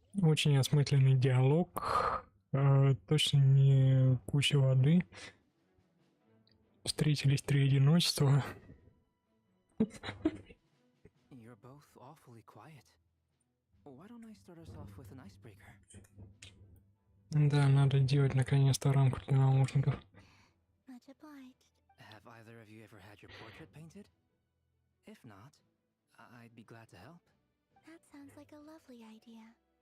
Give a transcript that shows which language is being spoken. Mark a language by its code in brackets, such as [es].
[ru] Очень осмысленный диалог. Точно не куча воды. Встретились три одиночества. [en] You're both awfully quiet. Why don't I start us off with an icebreaker? [ru] Да, надо делать наконец-то рамку для наушников. [en] Much obliged. Have either of you ever had your portrait painted? If not, I'd be glad to help. That sounds like a lovely idea.